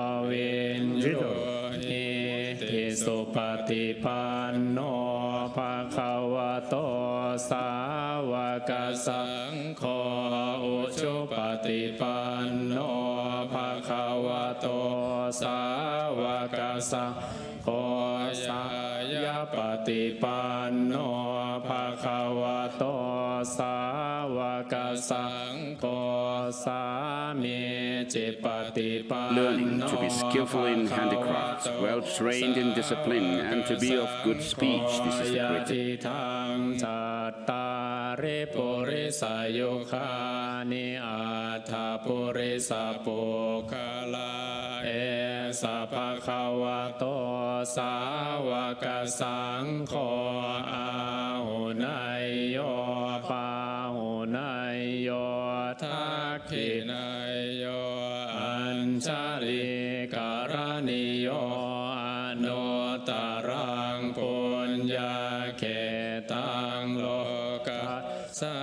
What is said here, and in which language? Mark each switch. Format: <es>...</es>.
<pi>วินโยหิติสุปฏิปันโนภะคะวะโตสาวกสังโฆอุชุปฏิปันโนภะคะวะโตสาวกสังโฆสายปฏิปันโนภะคะวะโตสาวกสังโฆสามิจิปฏิปันโน</pi> <en>Learning to be skillful in handicrafts, well trained in discipline, and to be of good speech. This is the greatest.</en> <pi>ทังจัตตาริปุริสายุคานิอัฏฐปุริสปุคลาเอสะภะคะวะโตสาวกสังโฆ อาหุนายโยปาหุนายโยทักขินายโยอัญชลิการณิโยอนุตตรังปุญญาเขตังโลกัสส</pi>